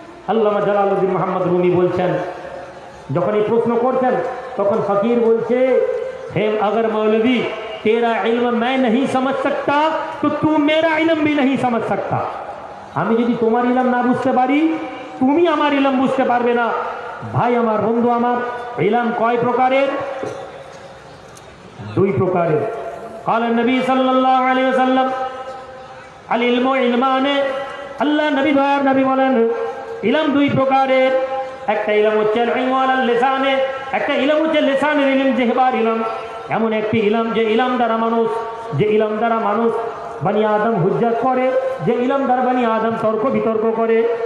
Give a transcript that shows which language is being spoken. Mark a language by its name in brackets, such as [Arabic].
[Bangla] আল্লামা Jalaluddin Mohammad Rumi বলছেন, যখন এই প্রশ্ন করছেন তখন ফকির বলছে, হে [Hindi] अगर मौलवी तेरा इल्म मैं नहीं समझ सकता तो तू मेरा इल्म भी नहीं समझ सकता। [Bangla] আমি যদি তোমার ইলম না বুঝতে পারি, তুমি আমার ইলম বুঝতে পারবে না। ভাই আমার, বন্ধু আমার, ইলম কয় প্রকারের? 2 প্রকারের। [Arabic] قال النبي صلى الله عليه وسلم العلم علمان। [Bangla] আল্লাহ নবী দয়ার নবী বলেন ইলম 2 প্রকারের। একটা ইলম হচ্ছে ইলম আলাল লিসানে, একটা ইলম হচ্ছে লিসানের ইলম, জিহবার ইলম। এমন একটি ইলম যে ইলম দ্বারা মানুষ বনি আদম হুজ্জত করে, যে ইলম দ্বারা বনি আদম তর্ক বিতর্ক করে।